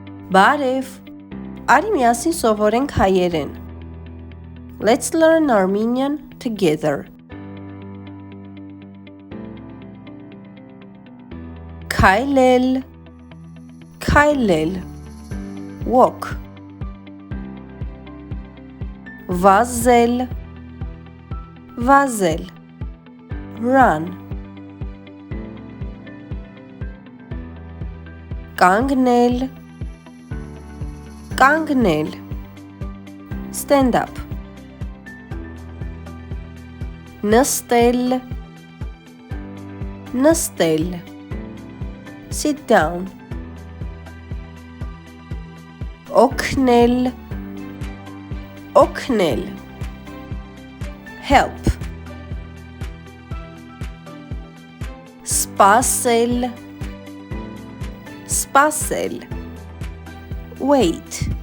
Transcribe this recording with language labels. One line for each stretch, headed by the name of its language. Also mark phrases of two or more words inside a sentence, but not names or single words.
Armenian: Բարև, արի միասին սովորենք հայերեն.
English: Let's learn Armenian together.
Armenian: Քայլել, քայլել, walk. Վազել, վազել, run. Կանգնել, կանգնել,
English: stand up.
Armenian: Նստել, նստել,
English: sit down.
Armenian: օգնել, օգնել, help. սպասել, սպասել, wait.